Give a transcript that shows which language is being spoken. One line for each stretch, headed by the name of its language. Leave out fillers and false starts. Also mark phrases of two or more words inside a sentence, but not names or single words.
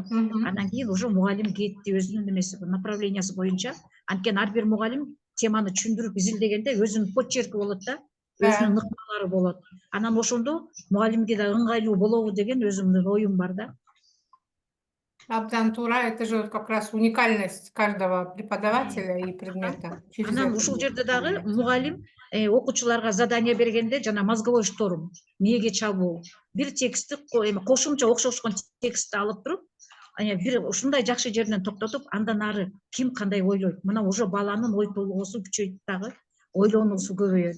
Kyrgyz: Андан кийин уже мугалим кетти өзүнүн эмеси, направлениясы боюнча. Анткени ар бир мугалим теманы түшүндүрүп изилдегенде өзүнүн почерки болот да, өзүнүн ыкмалары болот. Анан ошондо мугалимге да ыңгайлуу болобу деген өзүмдүн оюм бар да. Абдан туура,
Russian: это же как раз уникальность каждого преподавателя и предмета.
Kyrgyz: Анан ушул жерде дагы мугалим окуучуларга задание бергенде жана
Russian: мозговой штурм,
Kyrgyz: мээге чабуу, бир текстти кошумча окшошкон текстти алып туруп, бир ушундай жакшы жеринен токтотуп, андан ары ким кандай ойлойт, мына уже баланын ой толгоосу күчөйт дагы, ойлонуусу көбөйөт.